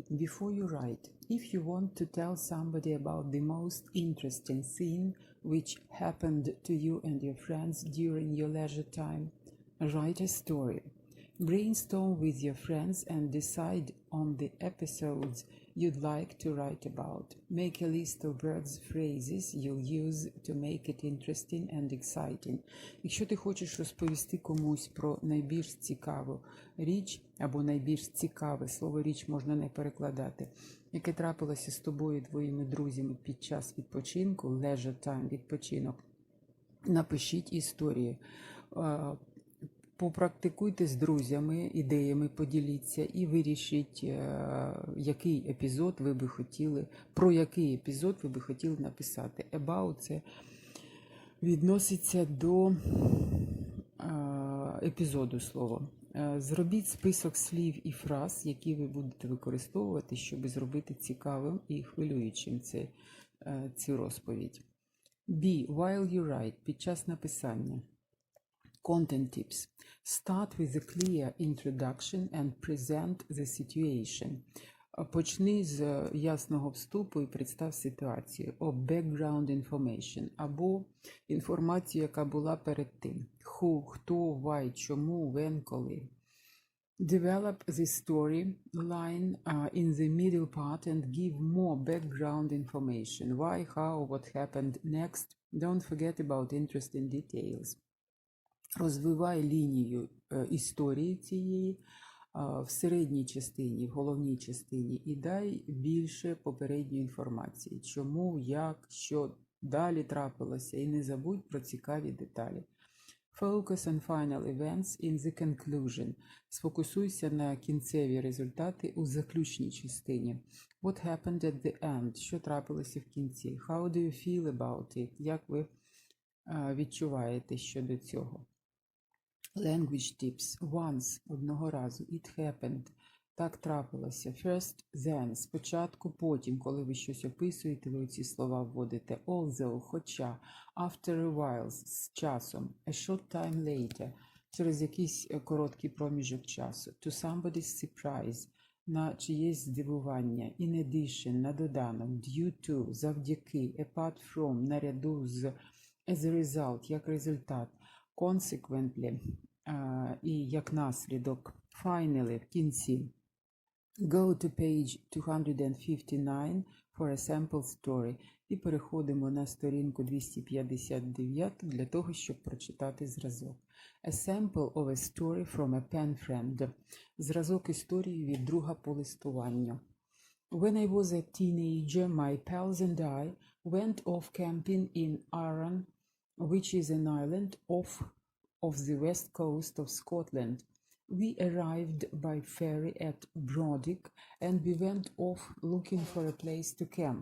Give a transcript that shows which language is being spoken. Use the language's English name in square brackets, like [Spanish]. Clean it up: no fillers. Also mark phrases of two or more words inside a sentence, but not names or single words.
[English] Before you write, if you want to tell somebody about the most interesting thing which happened to you and your friends during your leisure time, write a story. Brainstorm with your friends and decide on the episodes you'd like to write about. Make a list of words, phrases you'll use to make it interesting and exciting. [Ukrainian] Якщо ти хочеш розповісти комусь про найбільш цікаву річ або найбільш цікаве, слово річ можна не перекладати, яке трапилося з тобою і твоїми друзями під час відпочинку, [English] leisure time, [Ukrainian] відпочинок, напишіть історію. Попрактикуйте з друзями, ідеями поділіться і вирішіть, який епізод ви би хотіли, про який епізод ви би хотіли написати. About – це відноситься до епізоду слова. Зробіть список слів і фраз, які ви будете використовувати, щоб зробити цікавим і хвилюючим цю розповідь. [English] B. While you write – [Ukrainian] під час написання. [English] Content tips. Start with a clear introduction and present the situation. [Ukrainian] Почни з ясного вступу і представ ситуацію. [English] Or background information. [Ukrainian] Або інформацію, яка була перед тим. [English] Who, хто, why, чому, when, коли. Develop the storyline in the middle part and give more background information. Why, how, what happened next. Don't forget about interesting details. [Ukrainian] Розвивай лінію історії цієї в середній частині, в головній частині і дай більше попередньої інформації. Чому, як, що далі трапилося і не забудь про цікаві деталі. [English] Focus on final events in the conclusion. [Ukrainian] Сфокусуйся на кінцеві результати у заключній частині. [English] What happened at the end? [Ukrainian] Що трапилося в кінці? [English] How do you feel about it? [Ukrainian] Як ви відчуваєте щодо цього? [English] Language tips. Once – [Ukrainian] одного разу. [English] It happened – [Ukrainian] так трапилося. [English] First, then – [Ukrainian] спочатку, потім. Коли ви щось описуєте, ви ці слова вводите. [English] Although – хоча. After a while – [Ukrainian] з часом. [English] A short time later – [Ukrainian] через якийсь короткий проміжок часу. [English] To somebody's surprise – [Ukrainian] на чиєсь здивування. [English] In addition – [Ukrainian] на доданок. [English] Due to – завдяки. Apart from – [Ukrainian] наряду з. [English] As a result – [Ukrainian] як результат. Consequently і як наслідок. Finally – в кінці. [English] Go to page 259 for a sample story. [Ukrainian] І переходимо на сторінку 259 для того, щоб прочитати зразок. [English] A sample of a story from a pen friend. [Ukrainian] Зразок історії від друга по листуванню. [English] When I was a teenager, my pals and I went off camping in Arran, which is an island off the west coast of Scotland. We arrived by ferry at Brodick and we went off looking for a place to camp.